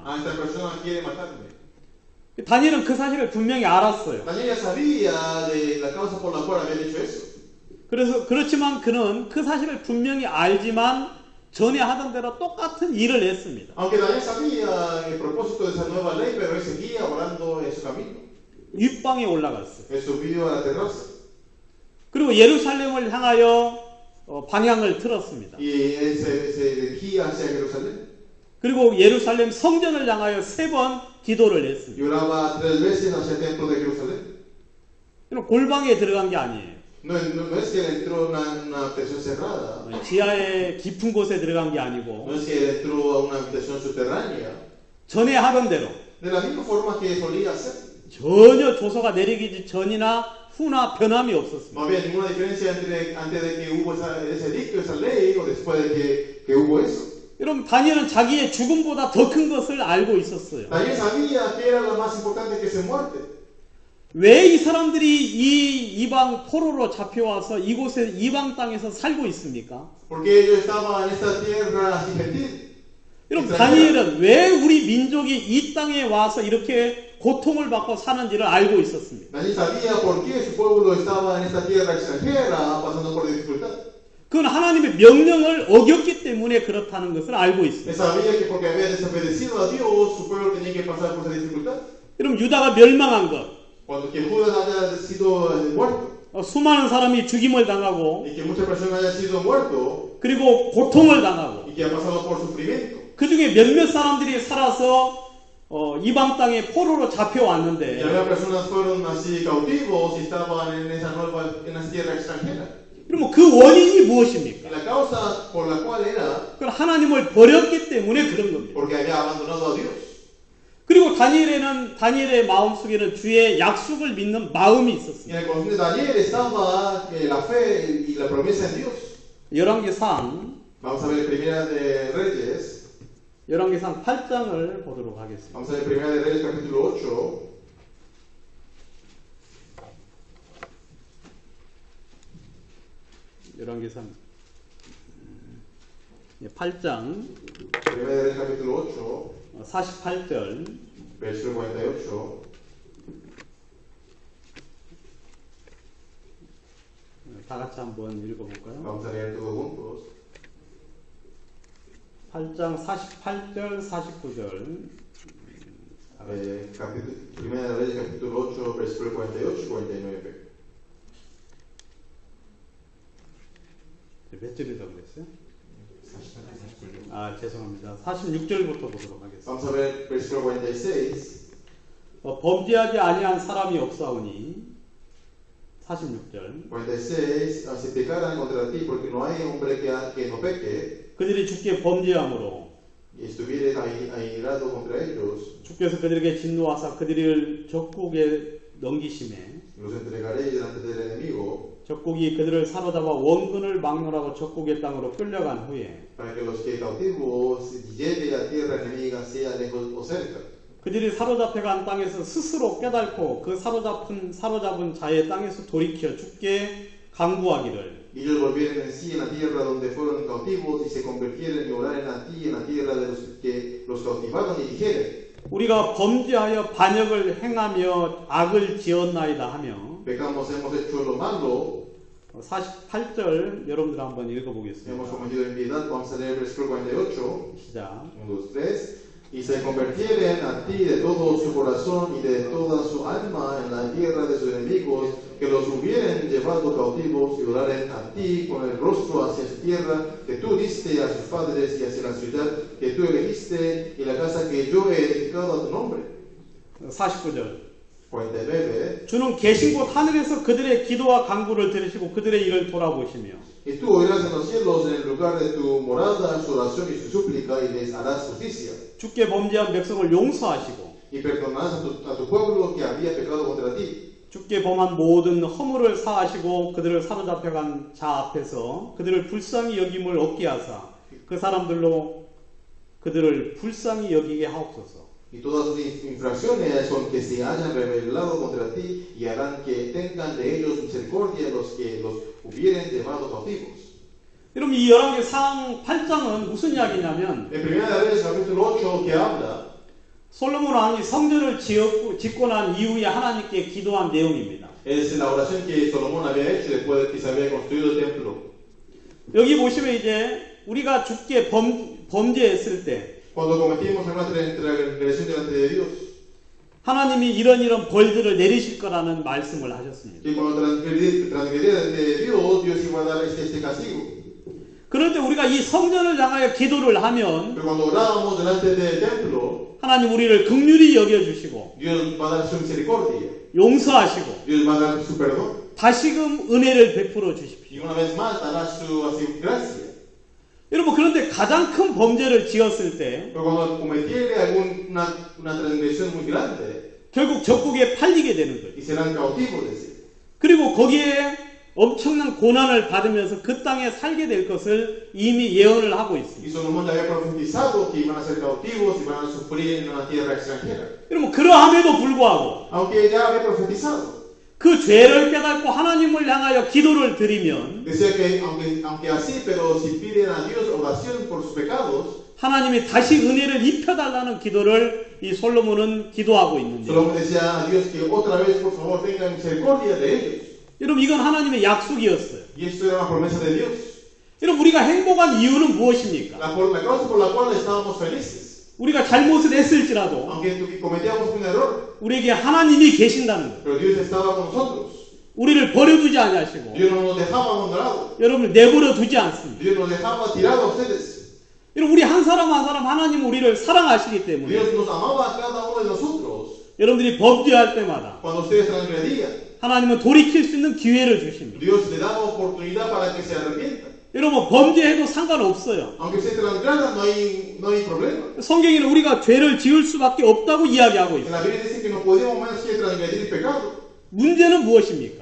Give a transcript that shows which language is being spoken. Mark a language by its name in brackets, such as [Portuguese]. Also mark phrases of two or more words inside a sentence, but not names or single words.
[Spanish] Esta persona quiere matarme. [Korean] 다니엘은 그 사실을 분명히 알았어요. [Spanish] Daniel ya sabía de la causa por la cual habían hecho eso. [Korean] 그렇지만 그는 그 사실을 분명히 알지만 전에 하던 대로 똑같은 일을 했습니다. [Spanish] Aunque Daniel sabía el propósito de esa nueva ley, pero él seguía orando en su camino. [Korean] 윗방에 올라갔어요. [Spanish] Él subió a la terraza. [Korean] 그리고 예루살렘을 향하여 방향을 틀었습니다. [Spanish] Y él se dirigía hacia Jerusalén. [Korean] 그리고 예루살렘 성전을 향하여 3번 기도를 했습니다. [Spanish] Y oraba 3 veces hacia el templo de Jerusalén. [Korean] 골방에 들어간 게 아니에요. [Spanish] No es que él entró en una habitación cerrada. [Korean] 지하의 깊은 곳에 들어간 게 아니고 [Spanish] No es que él entró a una habitación subterránea. [Korean] 전에 하던 대로 [Spanish] De la misma forma que solía hacer. [Korean] 전혀 조서가 내리기 전이나 후나 변함이 없었습니다. [Spanish] No había ninguna diferencia antes de que hubo ese edicto, esa ley, o después de que hubo eso. [Korean] 여러분 다니엘은 자기의 죽음보다 더 큰 것을 알고 있었어요. [Spanish] Daniel sabía que era lo más importante que su muerte. [Korean] 왜 이 사람들이 이 이방 포로로 잡혀와서 이곳에 이방 땅에서 살고 있습니까? [Spanish] Porque ellos estaban en esta tierra así gentil. [Korean] 여러분 다니엘은 왜 우리 민족이 이 땅에 와서 이렇게 고통을 받고 사는지를 알고 있었습니다. [Spanish] Daniel sabía por qué su pueblo estaba en esta tierra extranjera pasando por dificultad. [Korean] 그건 하나님의 명령을 어겼기 때문에 그렇다는 것을 알고 [Spanish] Él [Korean] 있습니다. [Spanish] sabía que porque había desobedecido a Dios, su pueblo tenía que pasar por esa dificultad. [Korean] 여러분 유다가 멸망한 것, [Spanish] Cuando que Judas haya sido muerto [Korean] 수많은 사람이 죽임을 당하고 [Spanish] y que muchas personas hayan sido muertos [Korean] 그리고 고통을 당하고 [Spanish] y que han pasado por sufrimiento. [Korean] 그 중에 몇몇 사람들이 살아서 이방 땅에 포로로 [Spanish] Y [Korean] 잡혀왔는데 [Spanish] había personas fueron así cautivos y estaban en esa tierra extranjera. [Korean] 그러면 그 원인이 무엇입니까? [Spanish] Y la causa por la cual era [Korean] 그건 하나님을 버렸기 때문에 그런 겁니다. [Spanish] porque había abandonado a Dios. [Korean] 그리고 다니엘의 마음속에는 주의 약속을 믿는 마음이 [Spanish] Y [Korean] 있었습니다. [Spanish] en el corazón de Daniel estaba la fe y la promesa en Dios. [Korean] 열왕기상 [Spanish] Vamos a ver Primera de Reyes. [Korean] 8장을 보도록 하겠습니다. [Spanish] Vamos a ver Primera de Reyes capítulo 8. [Korean] 열왕기상 8장 [Spanish] Primera de Reyes capítulo 8, [Korean] 48절 [Spanish] versículo 48. [Korean] 다 같이 한번 읽어볼까요? [Spanish] Vamos a leer todos juntos. [Korean] 8장 48절 49절 [Spanish] Primera de Reyes capítulo 8, versículo 48 y 49. [Korean] 몇 절이라고 그랬어요? 죄송합니다. 46절부터 보도록 하겠습니다. [Spanish] Vamos a ver versículo 46. [Korean] 범죄하지 아니한 사람이 없사오니 46절 [Spanish] 46. Si pecaran contra ti, porque no hay hombre que no peque, [Korean] 그들이 주께 범죄함으로 [Spanish] y estuvieres airado contra ellos, [Korean] 주께서 그들에게 진노하사 그들을 적국에 넘기심에 [Spanish] los entregaréis delante del enemigo, [Korean] 적국이 그들을 사로잡아 원근을 막론하고 적국의 땅으로 끌려간 후에 [Spanish] para que los que cautivos lleve a tierra enemiga, sea lejos o cerca. [Korean] 그들이 사로잡혀간 땅에서 스스로 깨닫고 그 사로잡은 자의 땅에서 돌이켜 주께 강구하기를 [Spanish] Y ellos volvieren en sí en la tierra donde fueron cautivos y se convirtieren y oraran a ti en la tierra de los que los cautivaron y dijeren, [Korean] 우리가 범죄하여 반역을 행하며 악을 지었나이다 하며 [Spanish] pecamos, hemos hecho lo malo, [Korean] 48절 여러분들 한번 [Spanish] hemos [Korean] 읽어보겠습니다. [Spanish] cometido impiedad. Vamos a leer el versículo 48. [Korean] 시작. 1, 2, 3. [Spanish] Y se convirtieren a ti de todo su corazón y de toda su alma en la tierra de sus enemigos, que los hubieren llevado cautivos y oraren a ti con el rostro hacia su tierra, que tú diste a sus padres y hacia la ciudad que tú elegiste y la casa que yo he edificado a tu nombre. [Korean] 49절. [Spanish] 49. [Korean] 주는 계신 곳 하늘에서 그들의 기도와 간구를 들으시고 그들의 일을 돌아보시며 [Spanish] Y tú oirás en los cielos en el lugar de tu morada su oración y su súplica y les harás justicia. [Korean] 주께 범죄한 백성을 용서하시고 [Spanish] Y perdonarás a tu pueblo que había pecado contra ti. [Korean] 주께 범한 모든 허물을 사하시고 그들을 사로잡혀간 자 앞에서 그들을 불쌍히 여김을 얻게 하사 그 사람들로 그들을 불쌍히 여기게 하옵소서. [Spanish] Y todas sus infracciones con que se hayan rebelado contra ti y harán que tengan de ellos misericordia los que los hubieren llevado cautivos. [Korean] 여러분 이 열왕기상 8장은 무슨 이야기냐면 [Spanish] En Primera de Reyes capítulo 8 que habla [Korean] 솔로몬 왕이 성전을 짓고 난 이후에 하나님께 기도한 내용입니다. [Spanish] es la oración que Salomón había hecho después de que se había construido el templo. [Korean] 여기 보시면 이제 우리가 주께 범죄했을 때 [Spanish] Cuando cometimos una transgresión delante de Dios, [Korean] 하나님이 이런 벌들을 내리실 거라는 말씀을 하셨습니다. [Spanish] que cuando transgredía delante de Dios, Dios iba a dar este castigo. [Korean] 그런데 우리가 이 성전을 향하여 기도를 하면 [Spanish] Pero cuando orábamos delante del templo, [Korean] 하나님 우리를 긍휼히 여겨주시고 [Spanish] Dios va a dar su misericordia, [Korean] 용서하시고 [Spanish] Dios va a dar su perdón. [Korean] 다시금 은혜를 베풀어 주십시오. [Spanish] Y una vez más dará su así, gracia. [Korean] 여러분 그런데 가장 큰 범죄를 지었을 때 [Spanish] Pero cuando cometiere alguna transgresión muy grande, [Korean] 결국 적국에 팔리게 되는 거예요. [Spanish] y serán cautivos de sí. [Korean] 그리고 거기에 엄청난 고난을 받으면서 그 땅에 살게 될 것을 이미 예언을 하고 [Spanish] Y [Korean] 있습니다. [Spanish] Salomón ya había profetizado que iban a ser cautivos y van a sufrir en una tierra extranjera. [Korean] 여러분 그러함에도 불구하고 [Spanish] Aunque ya había profetizado, [Korean] 그 죄를 깨닫고 하나님을 향하여 기도를 드리면 [Spanish] decía que aunque así, pero si piden a Dios oración por sus pecados, [Korean] 하나님이 다시 은혜를 입혀달라는 기도를 이 솔로몬은 기도하고 있는데, [Spanish] Solomón decía a Dios que otra vez, por favor, tenga misericordia de ellos. [Korean] 여러분 이건 하나님의 약속이었어요. [Spanish] Y esto era una promesa de Dios. [Korean] 여러분 우리가 행복한 이유는 무엇입니까? [Spanish] La causa por la cual estábamos felices. [Korean] 우리가 잘못을 했을지라도 [Spanish] Aunque cometíamos un error, [Korean] 우리에게 하나님이 계신다는 거예요. [Spanish] pero Dios estaba con nosotros. [Korean] 우리를 버려두지 아니하시고 [Spanish] Dios no nos dejaba abandonados. [Korean] 여러분을 내버려 두지 않습니다. [Spanish] Dios nos dejaba tirados a ustedes. [Korean] 여러분 우리 한 사람 한 사람 하나님 우리를 사랑하시기 때문에 [Spanish] Dios nos amaba a cada uno de nosotros. [Korean] 여러분들이 범죄할 때마다 [Spanish] Cuando ustedes transgredían, [Korean] 하나님은 돌이킬 수 있는 기회를 주십니다. [Spanish] Dios le daba oportunidad para que se arrepientan. [Korean] 여러분 범죄해도 상관없어요. [Spanish] Aunque se transgradan, no hay problema. [Korean] 성경에는 우리가 죄를 지을 수밖에 없다고 이야기하고 [Spanish] En [Korean] 있어요. [Spanish] la Biblia dice que no podemos más que transgredir el pecado. [Korean] 문제는 무엇입니까?